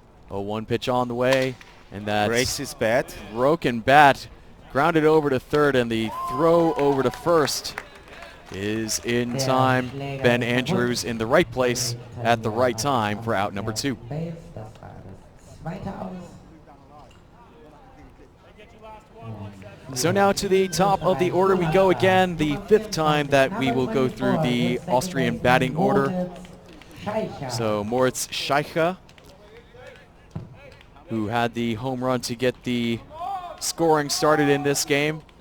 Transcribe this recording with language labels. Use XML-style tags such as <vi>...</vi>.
<en>0-1 pitch on the way, and that's Breaks his bat. broken bat, grounded over to 3rd, and the throw over to 1st is in time. Ben Andrews in the right place at the right time for out number 2.</en> <de>Base, das war das zweite Aus.</de> <en>So now to the top of the order we go again, the 5th time that we will go through the Austrian batting order. So Moritz Scheicher, who had the home run to get the scoring started in this game.</en>